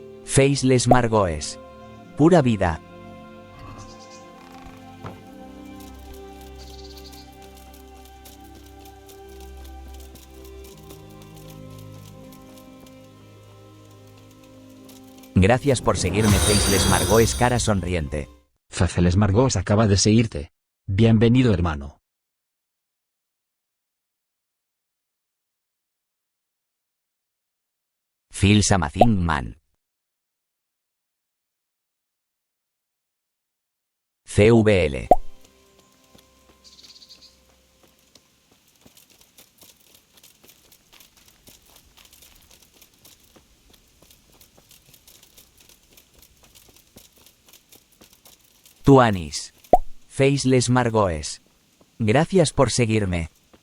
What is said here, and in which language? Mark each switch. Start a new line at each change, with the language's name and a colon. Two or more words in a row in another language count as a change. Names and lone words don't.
Spanish: Faceless Margoes. Pura vida. Gracias por seguirme Faceless Margoes cara sonriente. Faceless Margoes acaba de seguirte. Bienvenido hermano. Phil Samazin Man. CVL. Tuanis. Faceless Margoes. Gracias por seguirme.